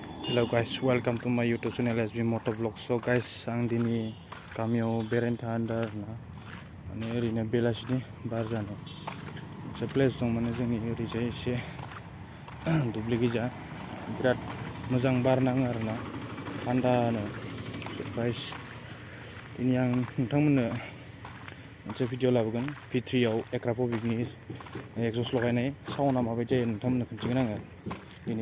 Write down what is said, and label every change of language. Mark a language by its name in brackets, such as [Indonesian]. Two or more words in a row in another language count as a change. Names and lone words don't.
[English] Hello guys, welcome to my YouTube channel SB Moto Vlog. So guys, [Bodo] आं दिनै गामियाव बेरायनो थांदों आरोना माने ओरैनो बेलासिनि बार जानो मोनसे प्लेस दं माने जोंनि ओरैजाय एसे दुब्लि गिजा बिराद मोजां बार नाङो आरोना थान्दानो। गाइस दिनै आं नोंथांमोननो मोनसे भिडिअ लाबोगोन V3आव एक्रा पबिकनि एक्जस्ट लगायनाय साउन्डआ माबायदि जायो नोंथांमोननो खोन्थिगोन आङो दिनै।